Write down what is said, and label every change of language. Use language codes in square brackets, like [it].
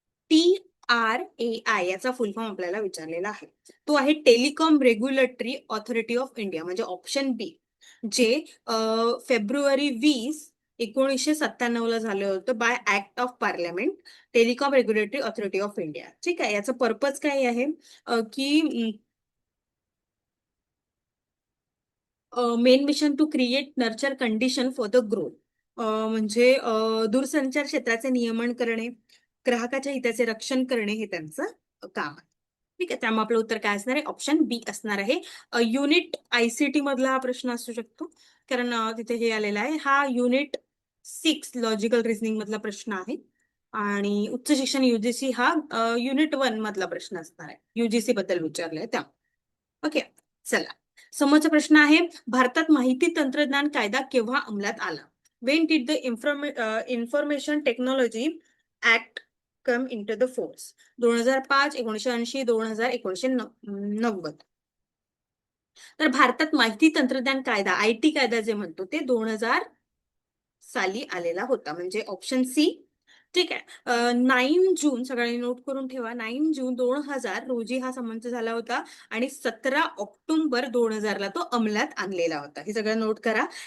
[mr] TRAI याचा फुल form आपल्याला विचारलेला आहे. तो आहे telecom regulatory authority of India, म्हणजे ऑप्शन बी, जे फेब्रुवारी 20, 1997 ला झालं होतं [en] by act of parliament, [mr] telecom regulatory authority of India. ठीक आहे. याचं पर्पज काय आहे? [en] की main mission to create nurture condition for the growth. [mr] म्हणजे दूरसंचार क्षेत्राचे नियमन करणे, ग्राहकाच्या हिताचे रक्षण करणे हे त्यांचं काम आहे. ठीक आहे. त्यामुळे आपलं उत्तर काय असणार आहे? ऑप्शन बी असणार आहे. युनिट ICT मधला हा प्रश्न असू शकतो, कारण तिथे हे आलेला आहे. हा युनिट 6 लॉजिकल रिझनिंग मधला प्रश्न आहे. आणि उच्च शिक्षण UGC हा युनिट 1 मधला प्रश्न असणार आहे. UGC बद्दल विचारलंय त्या. ओके. चला. समोरचा प्रश्न आहे, भारतात माहिती तंत्रज्ञान कायदा केव्हा अंमलात आला? [en] When did the information technology act come in to the force? 2005, 1980, 2000, 1990. [mr] तर भारतात माहिती तंत्रज्ञान कायदा, IT कायदा जे म्हणतो, ते 2000 साली आलेला होता, म्हणजे ऑप्शन सी. ठीक आहे. 9 जून, सगळ्यांनी नोट करून ठेवा, 9 जून 2000 रोजी हा संमत झाला होता आणि 17 ऑक्टोबर 2000 ला तो अंमलात आणलेला होता. हे सगळं नोट करा.